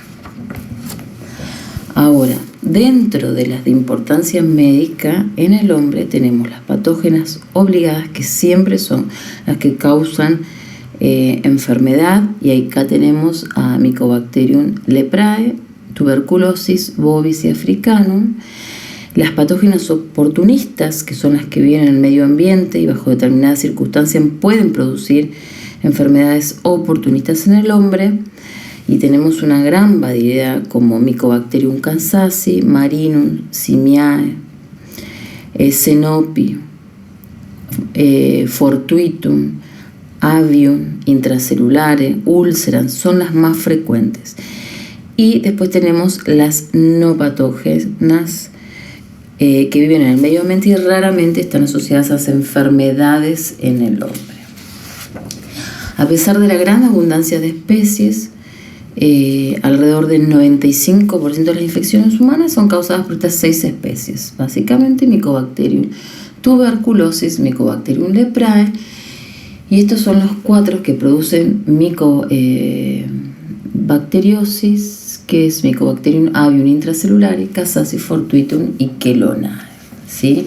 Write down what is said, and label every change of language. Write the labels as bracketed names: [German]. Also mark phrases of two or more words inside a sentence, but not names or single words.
[Spanish] Ahora, dentro de las de importancia médica, en el hombre tenemos las patógenas obligadas, que siempre son las que causan enfermedad, y acá tenemos a Mycobacterium leprae, tuberculosis, bovis y africanum. Las patógenas oportunistas, que son las que viven en el medio ambiente y bajo determinadas circunstancias pueden producir enfermedades oportunistas en el hombre, y tenemos una gran variedad como Mycobacterium kansasi, Marinum, Simiae, Cenopi, Fortuitum, Avium, Intracelulare, Ulcerans, son las más frecuentes. Y después tenemos las no patógenas, que viven en el medio ambiente y raramente están asociadas a enfermedades en el hombre. A pesar de la gran abundancia de especies, alrededor del 95% de las infecciones humanas son causadas por estas 6 especies, básicamente Mycobacterium tuberculosis, Mycobacterium leprae, y estos son los 4 que producen micobacteriosis, que es Mycobacterium avium intracelulare, Kansasi, Fortuitum y chelonae, ¿sí?